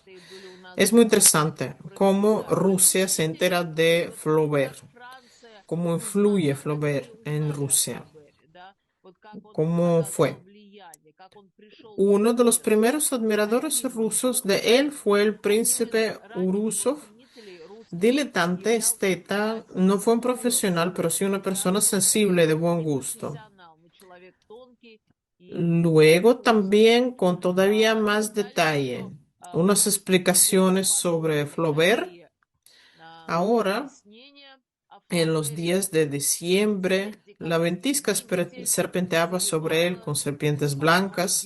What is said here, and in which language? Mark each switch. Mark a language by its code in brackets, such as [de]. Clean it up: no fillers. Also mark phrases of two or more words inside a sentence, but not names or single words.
[es] Es muy interesante cómo Rusia se entera de Flaubert, cómo influye Flaubert en Rusia, cómo fue. Uno de los primeros admiradores rusos de él fue el príncipe Urusov, diletante, esteta, no fue un profesional, pero sí una persona sensible de buen gusto. Luego también con todavía más detalle, unas explicaciones sobre Flaubert. Ahora, en los días de diciembre, la ventisca serpenteaba sobre él con serpientes blancas.